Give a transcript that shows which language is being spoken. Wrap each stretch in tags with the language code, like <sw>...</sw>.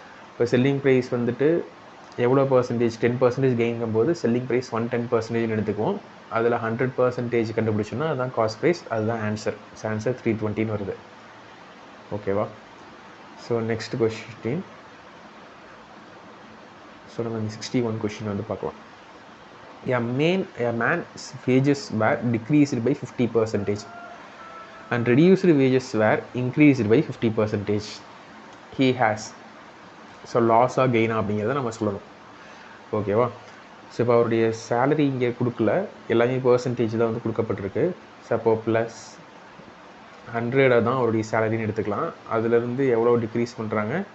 <ta>இப்போ selling price வந்துட்டு எவ்வளோ பர்சன்டேஜ்? 10% கெயின்கும் போது செல்லிங் ப்ரைஸ் 110% எடுத்துக்குவோம். அதில் 100% கண்டுபிடிச்சோன்னா அதுதான் காஸ்ட் ப்ரைஸ், அதுதான் ஆன்சர். ஸோ ஆன்சர் 320 வருது. ஓகேவா? So next question. ஸோ நம்ம இந்த 61 கொஸ்டின் வந்து பார்க்கலாம்.</ta> <en>A man's wages were decreased by 50% and reduced wages were increased by 50%. He has.</en> <ta>So லாஸாக கெயினா அப்படிங்கிறத நம்ம சொல்லணும். ஓகேவா? ஸோ இப்போ அவருடைய சேலரி இங்கே கொடுக்கல, எல்லாமே பர்சன்டேஜ் தான் வந்து கொடுக்கப்பட்டிருக்கு. ஸோ அப்போ ப்ளஸ் 100 தான் அவருடைய சேலரின்னு எடுத்துக்கலாம். அதிலேருந்து எவ்வளோ டிக்ரீஸ் பண்ணுறாங்க?</ta>